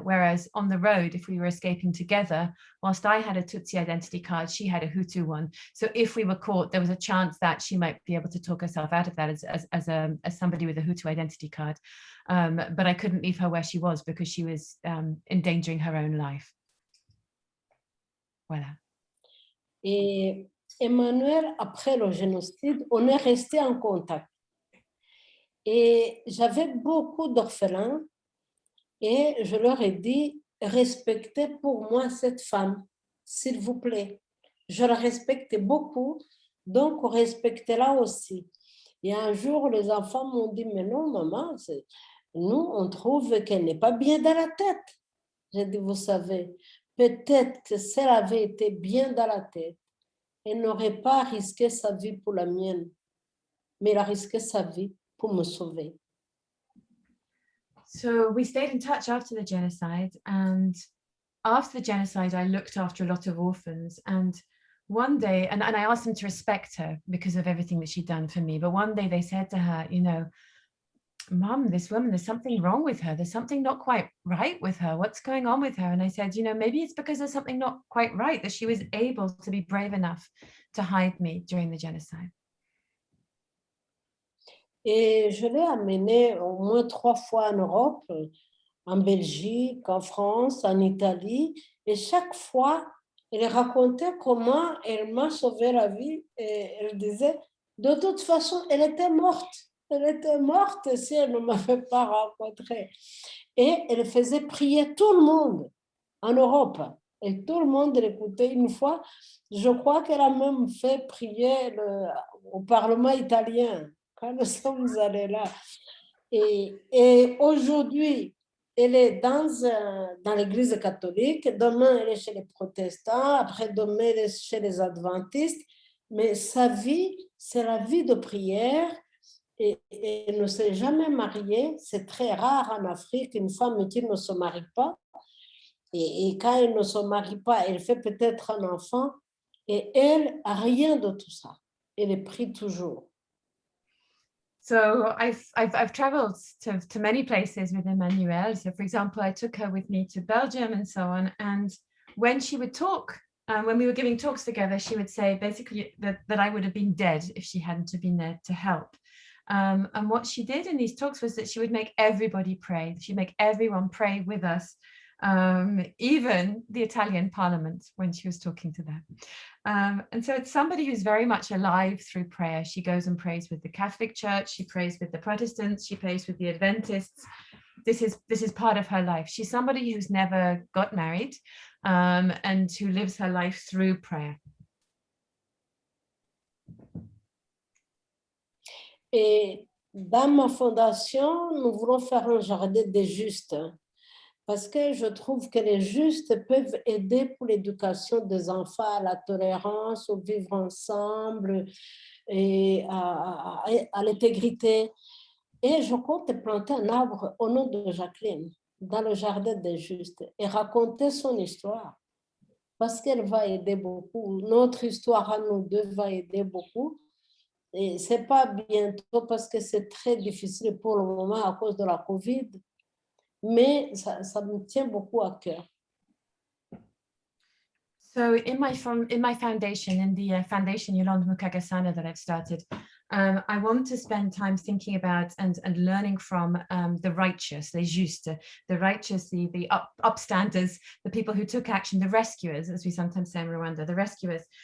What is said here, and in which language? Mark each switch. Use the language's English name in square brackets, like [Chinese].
[English] Whereas on the road, if we were escaping together, whilst I had a Tutsi identity card, she had a Hutu one. So if we were caught, there was a chance that she might be able to talk herself out of that as somebody with a Hutu identity card. But I couldn't leave her where she was because she was endangering her own life. [French] Voilà. Et Emmanuelle, après le génocide, on est resté en contact. Et j'avais beaucoup d'orphelins et je leur ai dit, respectez pour moi cette femme, s'il vous plaît. Je la respectais beaucoup, donc respectez-la aussi. Et un jour, les enfants m'ont dit, mais non, maman, nous, on trouve qu'elle n'est pas bien dans la tête. J'ai dit, vous savez, peut-être que si elle avait été bien dans la tête, elle n'aurait pas risqué sa vie pour la mienne, mais elle a risqué sa vie pour me sauver. [English] So we stayed in touch after the genocide, and after the genocide, I looked after a lot of orphans. And one day, and I asked them to respect her because of everything that she'd done for me. But one day they said to her, you know, Mom, this woman, there's something wrong with her. There's something not quite right with her. What's going on with her? And I said, you know, maybe it's because there's something not quite right, that she was able to be brave enough to hide me during the genocide. [French] Et je l'ai amenée au moins 3 fois en Europe, en Belgique, en France, en Italie. Et chaque fois, elle racontait comment elle m'a sauvé la vie. Et elle disait, de toute façon, elle était morte. Elle était morte si elle ne m'avait pas rencontrée. Et elle faisait prier tout le monde en Europe. Et tout le monde l'écoutait une fois. Je crois qu'elle a même fait prier au Parlement italien quand nous sommes allés là. Et aujourd'hui, elle est dans l'église catholique. Demain, elle est chez les protestants. Après-demain, elle est chez les adventistes. Mais sa vie, c'est la vie de prière. Et elle ne s'est jamais mariée. C'est très rare en Afrique, une femme qui ne se marie pas. Et quand elle ne se marie pas, elle fait peut-être un enfant. Et elle n'a rien de tout ça. Elle prie toujours. [English] So I've traveled to many places with Emmanuelle. So for example, I took her with me to Belgium and so on. And when she would talk, when we were giving talks together, she would say basically that I would have been dead if she hadn't been there to help. And what she did in these talks was that she would make everybody pray. She'd make everyone pray with us, even the Italian Parliament when she was talking to them. And so it's somebody who's very much alive through prayer. She goes and prays with the Catholic Church, she prays with the Protestants, she prays with the Adventists. This is part of her life. She's somebody who's never got married and who lives her life through prayer. [French] Et dans ma fondation, nous voulons faire un jardin des justes. Parce que je trouve que les justes peuvent aider pour l'éducation des enfants à la tolérance, au vivre ensemble et à l'intégrité. Et je compte planter un arbre au nom de Jacqueline dans le jardin des justes et raconter son histoire. Parce qu'elle va aider beaucoup. Notre histoire à nous deux va aider beaucoup. Et ce n'est pas bientôt parce que c'est très difficile pour le moment à cause de la COVID. Mais ça me tient beaucoup à cœur. [English] So in my foundation, in the foundation Yolande Mukagasana that I've started, I want to spend time thinking about and learning from the righteous, les justes, the righteous, the upstanders, the people who took action, the rescuers, as we sometimes say in Rwanda, the rescuers.